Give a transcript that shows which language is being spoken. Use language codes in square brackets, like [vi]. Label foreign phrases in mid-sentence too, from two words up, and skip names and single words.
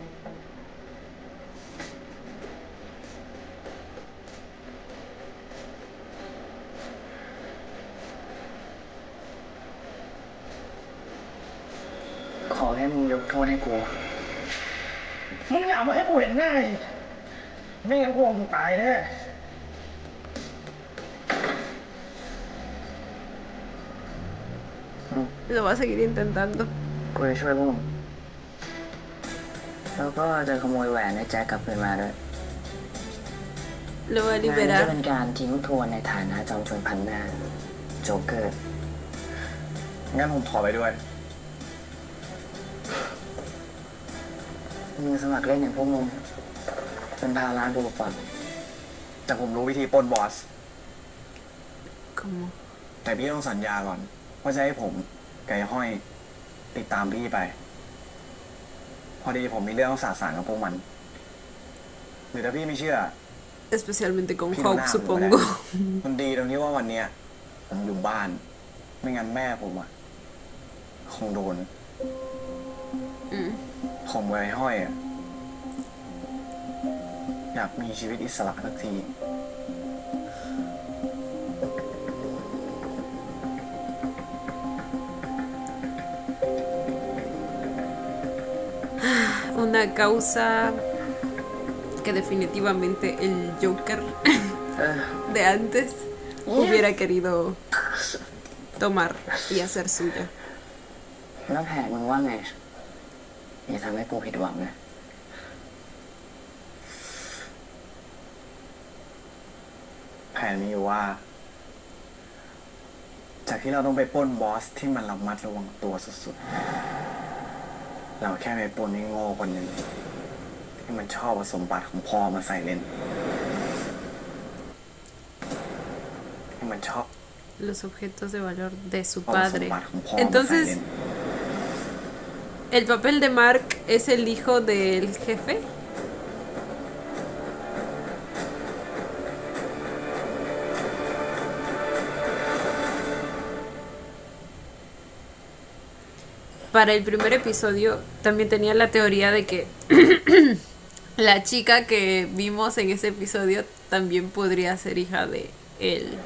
[th] ขอให้มึงยกโทษให้กู มึงอย่ามาให้กูเห็นหน้าอีกไม่งั้นกูคงตายแน่ [es] Lo va a seguir intentando. [th] กูจะช่วยพวกมึง แล้วก็จะขโมยแหวนให้แจ็คกลับคืนมาด้วย [es] Lo va a [th] งานนี้จะ [es] liberar. [th] เป็นการทิ้งทวนในฐานะจอมโจรพันหน้า โจ๊กเกอร์ งั้นผมขอไปด้วย มึงสมัครเล่นอย่างพวกมึงเป็นภาระดูก่อน แต่ผมรู้วิธีปล้นบอส [es] Como [th] แต่พี่ต้องสัญญาก่อน ว่าจะให้ผมกับไอ้ห้อยติดตามพี่ไป พอดีผมมีเรื่องต้องสื่อสารกับพวกมัน หรือถ้าพี่ไม่เชื่อ [es] especialmente con [th] พี่ดูห [es] Hope, [th] น้าผมก็ได้ [es] supongo. [th] มันดีตรงที่ว่าวันเนี้ยผมอยู่บ้าน ไม่งั้นแม่ผมอะคงโดน ผมกับไอ้ห้อยอะอยากมีชีวิตอิสระสักที [es] Una causa que definitivamente el Joker [th] เออ [es] de antes hubiera querido tomar y hacer suya. [th] แล้วแผนมึงว่าไง อย่าทำให้กูผิดหวังนะ แผนมีอยู่ว่า จากที่เราต้องไปปล้นบอสที่มันระมัดระวังตัวสุดๆ เราแค่ไปปล้นไอ้โง่คนหนึ่งที่มันชอบเอาสมบัติของพ่อมาใส่เล่น ที่มันชอบ [es] Los objetos de valor de su [th] เอาสม [es] padre. [th] บัติของพ่อมาใส่ [es] Entonces, [th] เล่น [es] ¿el papel de Mark es el hijo del jefe? Para el primer episodio también tenía la teoría de que la chica que vimos en ese episodio también podría ser hija de él.